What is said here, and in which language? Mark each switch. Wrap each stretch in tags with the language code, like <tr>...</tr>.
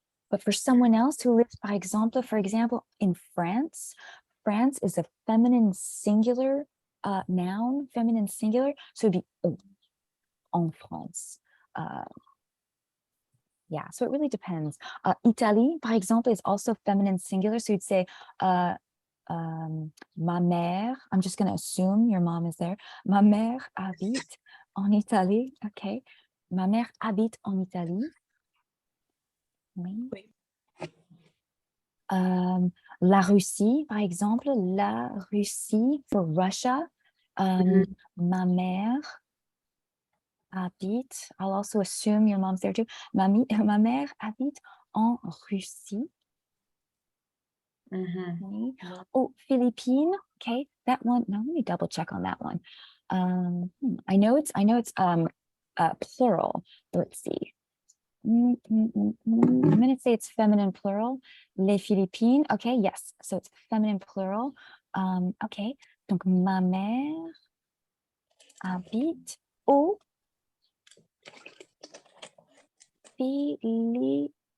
<en>But for someone else who lives, for example, in France, France is a feminine singular noun, feminine singular, so it'd be</en> <fr>en France.</fr> <en>Yeah, so it really depends. Italy,</en> <fr>par exemple,</fr> <en>is also feminine singular, so you'd say</en> <fr>ma mère,</fr> <en>I'm just going to assume your mom is there.</en> <fr>Ma mère habite en Italie. Okay. Ma mère habite en Italie. Oui. La Russie, par exemple, la Russie</fr> <en>for Russia.</en> <fr>Ma mère habite,</fr> <en>I'll also assume your mom's there too.</en> <fr>Ma mère habite en Russie.</fr> <en>Okay. Oh, Philippines. Okay, that one. No, let me double check on that one. I know it's plural. Let's see. I'm going to say it's feminine plural. Les Philippines. Okay, yes. So it's feminine plural. Okay.</en> <fr>Donc ma mère habite au Philippines.</fr>